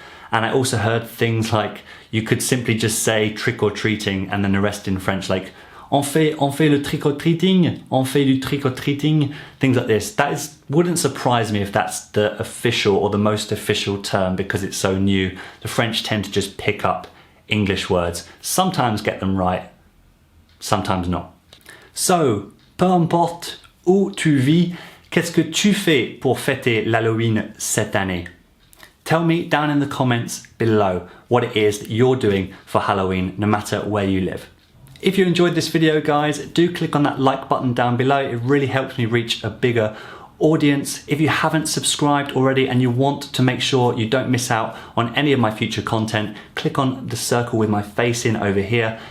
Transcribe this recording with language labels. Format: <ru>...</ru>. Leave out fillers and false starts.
<en>And I also heard things like you could simply just say trick or treating and then the rest in French, like</en> <fr>on fait le trick-or-treating, on fait du trick-or-treating,</fr> <en>things like this. Wouldn't surprise me if that's the official or the most official term because it's so new. The French tend to just pick up English words, sometimes get them right, sometimes not.</en> <fr>So, peu importe où tu vis, qu'est-ce que tu fais pour fêter l'Halloween cette année?</fr> <en>Tell me down in the comments below what it is that you're doing for Halloween, no matter where you live. If you enjoyed this video, guys, do click on that like button down below. It really helps me reach a bigger audience. If you haven't subscribed already and you want to make sure you don't miss out on any of my future content, click on the circle with my face in over here.</en>